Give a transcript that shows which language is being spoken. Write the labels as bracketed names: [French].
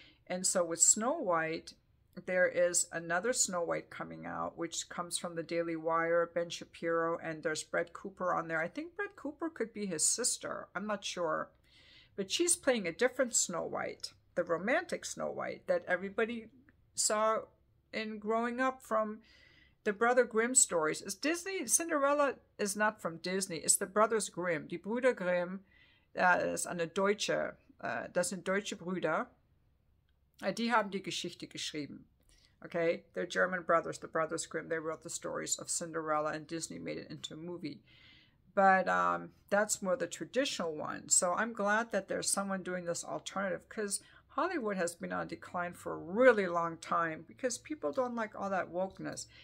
[English] And so with Snow White, there is another Snow White coming out, which comes from the Daily Wire, Ben Shapiro, and there's Brett Cooper on there. I think Brett Cooper could be his sister. I'm not sure. But she's playing a different Snow White, the romantic Snow White that everybody saw in growing up from the Brother Grimm stories. Cinderella is not from Disney. It's the Brothers Grimm. [German] Die Brüder Grimm, das sind deutsche Brüder. Die haben die Geschichte geschrieben. Okay? [English] They're German brothers, the Brothers Grimm. They wrote the stories of Cinderella, and Disney made it into a movie. But that's more the traditional one. So I'm glad that there's someone doing this alternative, because Hollywood has been on decline for a really long time because people don't like all that wokeness.